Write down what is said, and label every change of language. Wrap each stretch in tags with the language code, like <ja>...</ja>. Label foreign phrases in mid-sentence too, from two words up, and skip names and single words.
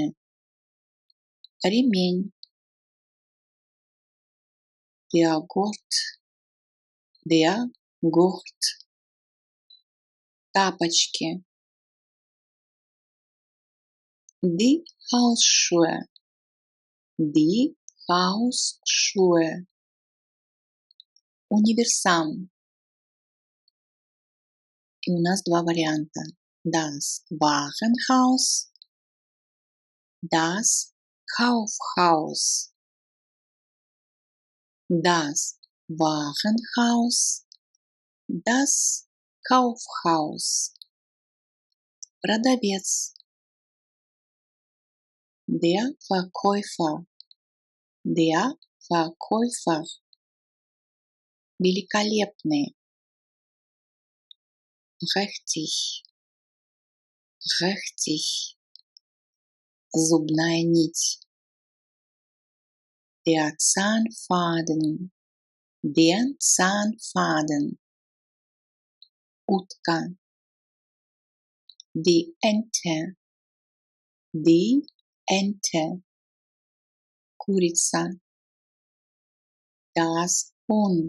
<de>Ремень. Der Gurt. Der Gurt. Тапочки. Die Hausschuhe. Die Hausschuhe.</de> <ru>Универсам. И у нас два варианта.</ru> <de>Das Warenhaus. Das Kaufhaus. Das Warenhaus. Das Kaufhaus. Продавец. Der Verkäufer. Der Verkäufer. Великолепный. Prächtig. Prächtig.</de> <ru>Зубная нить.</ru> <de>Der Zahnfaden. Der Zahnfaden. Утка. Die Ente. Die Ente. Курица. Das Huhn.</de>